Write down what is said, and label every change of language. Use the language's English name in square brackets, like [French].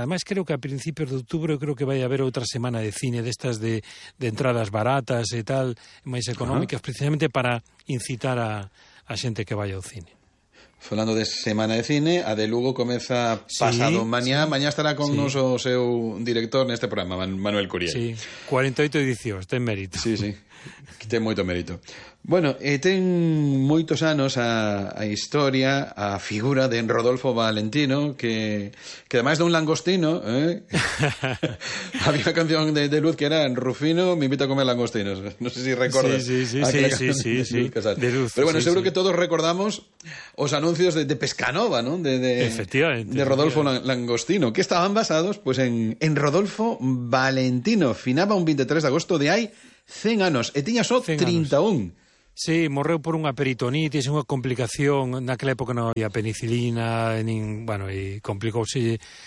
[Galician] Ademais, creo que a principios de outubro creo que vai haber outra semana de cine destas de entradas baratas e tal, máis económicas, uh-huh. Precisamente para incitar a xente que vai ao cine. Falando de semana de cine, a de Lugo comeza pasado sí, mañá. Sí. Mañá estará con sí. nos o seu director neste programa, Manuel Curiel. Sí, 48 edicións, ten mérito. Sí, sí. Que ten moito mérito. [Spanish] Bueno, [Galician] ten moitos anos a historia, a figura de Rodolfo Valentino, [Spanish] que además de un langostino, había una canción de Luz que era Rufino, me invita a comer langostinos. No sé si recuerdas. Sí, de Luz. Pero bueno, sí, seguro sí. que todos recordamos los anuncios de Pescanova, ¿no? Efectivamente. De Rodolfo Langostino, que estaban basados pues en Rodolfo Valentino. Finaba un 23 de agosto de ahí. [Galician] 100 anos, e tiña só 31. Sí, morreu por unha peritonitis, unha complicación, naquela época non había penicilina, nin, bueno, e complicouse.